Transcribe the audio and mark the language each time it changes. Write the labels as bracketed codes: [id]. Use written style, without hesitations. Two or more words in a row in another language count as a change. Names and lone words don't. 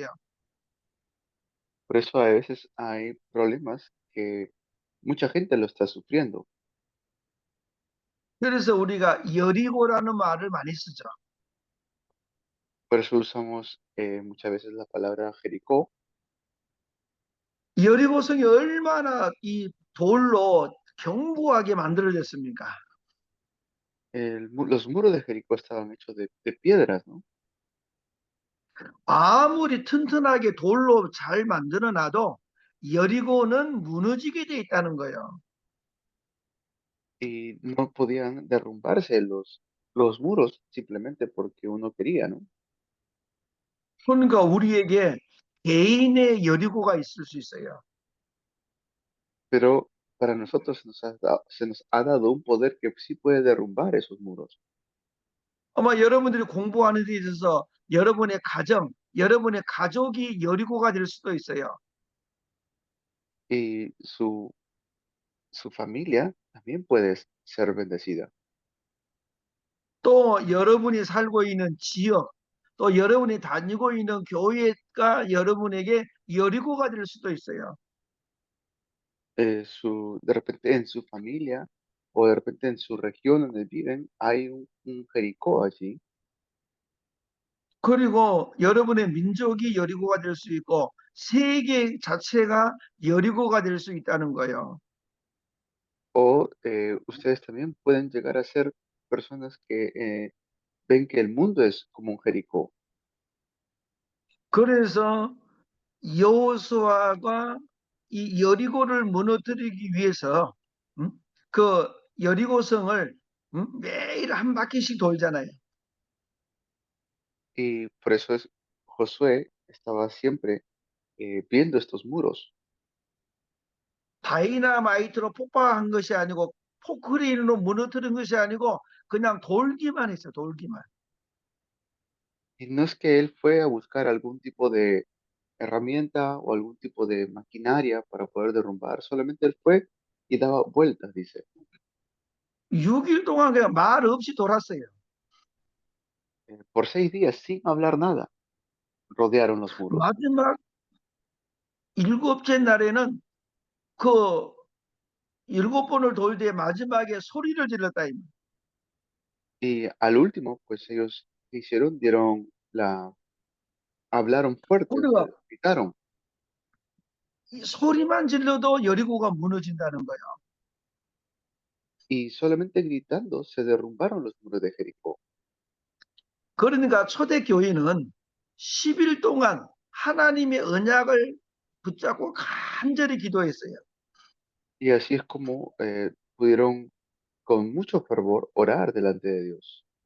[es] Por eso a veces hay problemas que mucha gente lo está sufriendo. [ko] 그래서 우리가 여리고라는 말을 많이 쓰죠. [es] Por eso usamos muchas veces la palabra Jericó. [ko] 여리고성이 얼마나 이 돌로 견고하게 만들어졌습니까? [es] Los muros de Jericó estaban hechos de piedras, ¿no? [ko] 아무리 튼튼하게 돌로 잘 만들어 놔도 여리고는 무너지게 돼 있다는 거예요. [es] Y no podían derrumbarse los muros simplemente porque uno quería, ¿no? [ko] 그러니까 우리에게 개인의 여리고가 있을 수 있어요. [es] Pero para nosotros se nos ha dado un poder que sí puede derrumbar esos muros. [ko] 아마 여러분들이 공부하는 데 있어서 여러분의 가정, 여러분의 가족이 여리고가 될 수도 있어요. [es] Y su familia también puede ser bendecida. [ko] 또 여러분이 살고 있는 지역, 또 여러분이 다니고 있는 교회가 여러분에게 여리고가 될 수도 있어요. [es] De repente en su familia o de repente en su región donde viven hay un Jericó allí. [ko] 그리고 여러분의 민족이 여리고가 될 수 있고 세계 자체가 여리고가 될 수 있다는 거예요. [es] O ustedes también pueden llegar a ser personas que ven que el mundo es como un Jericó. [ko] 그래서 여호수아가 이 여리고를 무너뜨리기 위해서 음? 그 여리고성을 매일 한 바퀴씩 돌잖아요. [es] Y por eso Josué estaba siempre viendo estos muros. [ko] 다이나마이트로 폭파한 것이 아니고 포크레인으로 무너뜨린 것이 아니고 그냥 돌기만 했어요. 돌기만. [es] Y no es que él fue a buscar algún tipo de herramienta o algún tipo de maquinaria para poder derrumbar, solamente él fue y daba vueltas, dice. [ko] 6일 동안 그냥 말 없이 돌았어요. [es] Por 6 días, sin hablar nada, rodearon los muros. [ko] 마지막 일곱째 날에는 그 일곱 번을 돌 때 마지막에 소리를 질렀다. [es] Y al último, pues ellos ¿qué hicieron? Hablaron fuerte, o sea, [ko] 우리가 [es] gritaron. [ko] 이 소리만 질러도 여리고가 무너진다는 거예요. [es] Y solamente gritando se derrumbaron los muros de Jericó. [ko] 그러니까 초대교회는 10일 동안 하나님의 언약을 붙잡고 간절히 기도했어요. [es] Y así es como pudieron con mucho fervor orar delante de Dios.